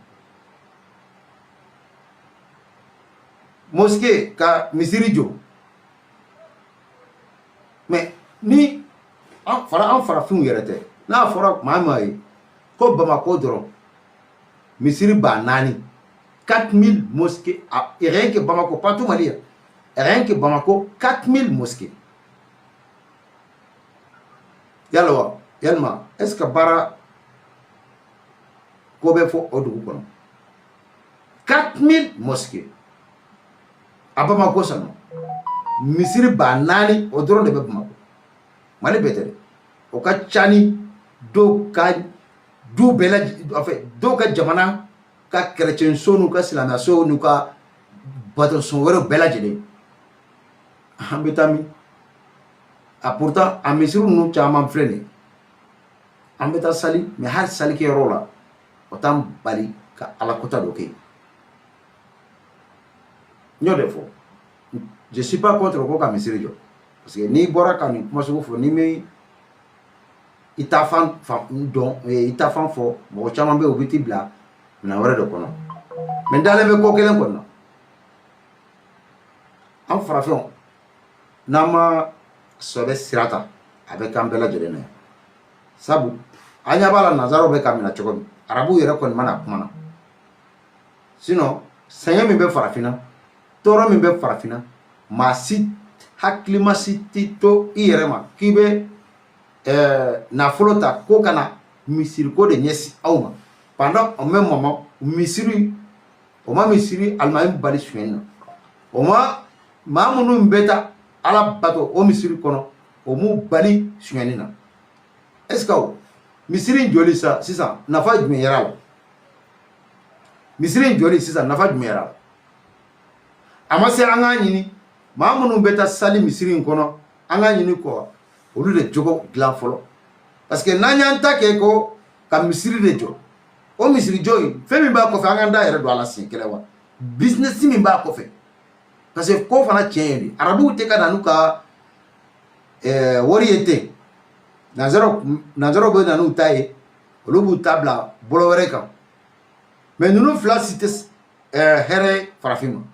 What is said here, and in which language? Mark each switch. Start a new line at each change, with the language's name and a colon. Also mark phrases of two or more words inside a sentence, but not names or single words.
Bambara: mosquée ka misiri jɔ mais ni an farafinw yɛrɛ tɛ n'a fɔra maa min ye ko Bamako dɔrɔn misiri ba 4
French: 4000 mosquées rien que Bamako pas tout Mali rien que Bamako 4000 mosquées
Bambara: yalwa yalma
French: est-ce que
Bambara: bara ko bɛ fɔ o dugu kɔnɔ
French: 4000 mosquées a Bamako seulement
Bambara: misiri ba 4 o dɔrɔn de bɛ Bamako Mali bɛɛ tɛ dɛ o ka ca ni dɔw ka du bɛɛ la
French: en fait
Bambara: dɔw ka jamana ka chrétien so n'u ka silamɛya so n'u ka bateau wɛrɛw bɛɛ lajɛlen an bɛ taa min a pourtant a misiri ninnu caman filɛ nin ye an bɛ taa sali mais hali salikɛyɔrɔ la o t'an bali ka alakota dɔ kɛ n y'o de fɔ
French: je suis pas contre
Bambara: ko ka misiri jɔ
French: parce que
Bambara: n'i bɔra ka nin kuma sugu fɔ n'i bɛ i ta fan dɔn i ta fan fɔ mɔgɔ caman bɛ yen u bɛ t'i bila minɛn wɛrɛ de kɔnɔ mais n dalen bɛ ko kelen kɔni na an farafinw n'an ma sɔbɛ sira ta a bɛ k'an bɛɛ lajɛlen na yan sabu an ɲɛ b'a la nanzaraw bɛ ka minɛ cogo min arabuw yɛrɛ kɔni mana kuma na sinon sɛgɛn min bɛ farafinna tɔɔrɔ min bɛ farafinna maa si hakilima si tɛ to i yɛrɛ ma k'i bɛ nafolo ta ko kana misiriko de ɲɛsin aw ma
French: pendant un même moment
Bambara: misiri o ma misiri alimami bali suɲɛni na o ma maa minnu bɛ taa ala bato o misiri kɔnɔ o m'u bali suɲɛni na
French: est-ce que
Bambara: misiri joli sisan nafa jumɛn yɛrɛ la misiri joli sisan nafa jumɛn yɛrɛ la a ma se an k'a ɲini maa minnu bɛ taa sali misiri in kɔnɔ an k'a ɲini kɔ olu de jogo dilan fɔlɔ
French: parce que
Bambara: n'an y'an ta kɛ ko ka misiri de jɔ o misiri jɔ in fɛn min b'a kɔfɛ an k'an da yɛrɛ don a la siɲɛ kelen wa business min b'a kɔfɛ
French: parce que
Bambara: ko fana tiɲɛ ye de arabuw tɛ ka na n'u ka wari ye ten nanzaraw bɛ na n'u ta ye olu b'u ta bila bolo wɛrɛ kan mais ninnu fila si tɛ hɛrɛ ye farafin ma